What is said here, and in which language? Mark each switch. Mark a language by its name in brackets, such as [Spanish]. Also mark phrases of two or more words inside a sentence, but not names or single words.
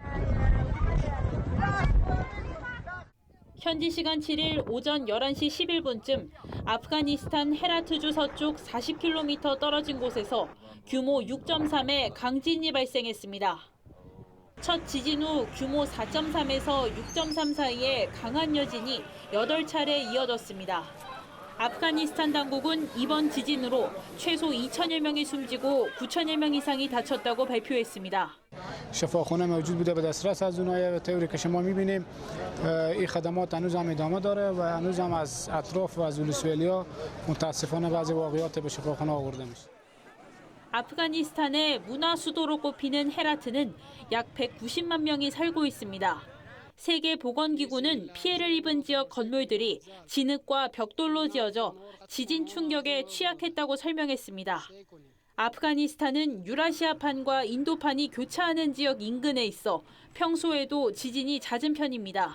[Korean] 현지 시간 7일 오전 11시 11분쯤 아프가니스탄 헤라트주 서쪽 40km 떨어진 곳에서 규모 6.3의 강진이 발생했습니다. 첫 지진 후 규모 4.3에서 6.3 사이에 강한 여진이 8차례 이어졌습니다. 아프가니스탄 당국은 이번 지진으로 최소 2,000여 명이 숨지고 9,000여 명 이상이 다쳤다고 발표했습니다. [Persian] شفاخانه موجود بوده به دسترس از اونها طوری که شما می‌بینیم این خدمات هنوز هم ادامه داره و هنوز هم از اطراف و از ولسوالیا متاسفانه بعضی واقعات به شفاخانه آورده میشه. [Korean] 아프가니스탄의 문화 수도로 꼽히는 헤라트는 약 190만 명이 살고 있습니다. 세계보건기구는 피해를 입은 지역 건물들이 진흙과 벽돌로 지어져 지진 충격에 취약했다고 설명했습니다. 아프가니스탄은 유라시아판과 인도판이 교차하는 지역 인근에 있어 평소에도 지진이 잦은 편입니다.